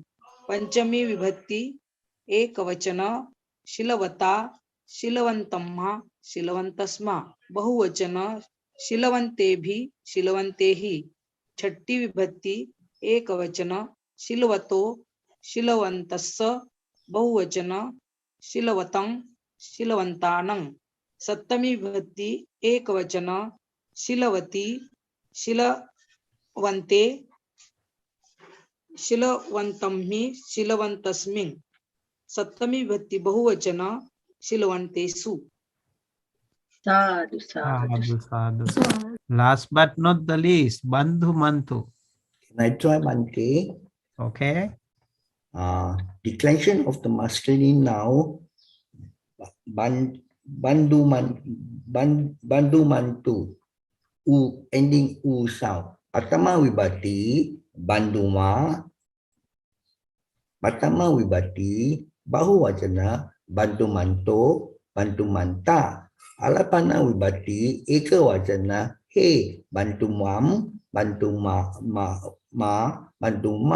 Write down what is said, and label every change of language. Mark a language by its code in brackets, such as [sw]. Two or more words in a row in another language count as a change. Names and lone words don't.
[pi] Panchami vibhakti ekavachana, Shilavata, Shilavantamma, Shilavantasma. Bahuvachana, Shilavantebhi, Shilavantehi. Chatti vibhakti ekavachana, Shilavato, शीलवन्तस्य बहुवचन शीलवतं शीलवन्तानं सप्तमी विभक्ति एकवचन शीलवती शीलवन्ते शीलवन्तं हि शीलवन्तस्मिन् सप्तमी विभक्ति बहुवचन शीलवन्तेषु. Sadhu, sadhu. Sadhu, sadhu. [en] Last but not the least, [pi] bandhu mantu. [en] Can I try Bante? Okay. Declension of the masculine noun [pi] bandu mantu [en] u ending u sound. [pi] Pertama wibati banduma. Pertama wibati bahuvacana bantu manto bantu manta. Alapana wibati eka wacana he bantu mam bantu bantu ma.